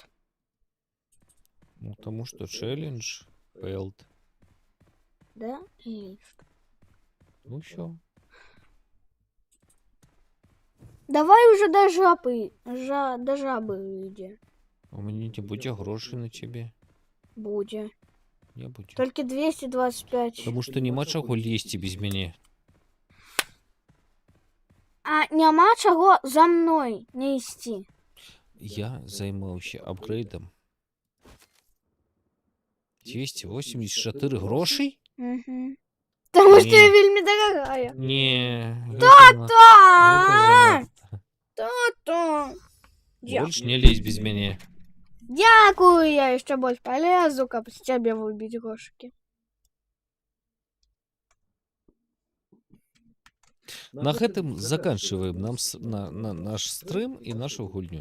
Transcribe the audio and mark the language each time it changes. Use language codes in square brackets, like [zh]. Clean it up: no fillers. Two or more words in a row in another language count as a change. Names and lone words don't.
[ru] Ну, потому что челлендж failed. Да? Или что? Ну все. Давай уже до жабы. До жабы иди. У меня не будет грошей на тебе. [uk] Буде. [ru] Не будет. Только 225. Потому что [uk] нема чого [ru] лезть без меня. [uk] А нема чого за мной не йти. Я займався апгрейдом. 284 грошей? Угу. [ru] Потому что [uk] Ні. [ru] я вельми дорогая. Не. Та-та! Та-та! Больше не лезь без меня. Дякую, я еще больше полезу, как с тебя выбить грошики. [be] На гэтым заканчиваем наш стрим и нашу гульню.